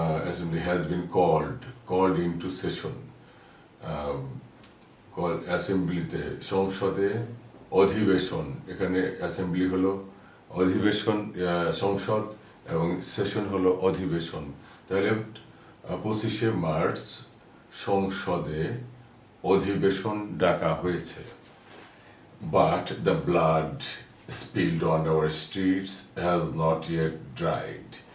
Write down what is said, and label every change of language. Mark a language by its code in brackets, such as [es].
[en] Assembly has been called into session. [bn] অ্যাসেম্বলিতে, সংসদে অধিবেশন, এখানে অ্যাসেম্বলি হলো অধিবেশন, সংসদ, এবং সেশন হলো অধিবেশন। তাহলে 25শে মার্চ সংসদে অধিবেশন ডাকা হয়েছে। [en] But the blood spilled on our streets has not yet dried.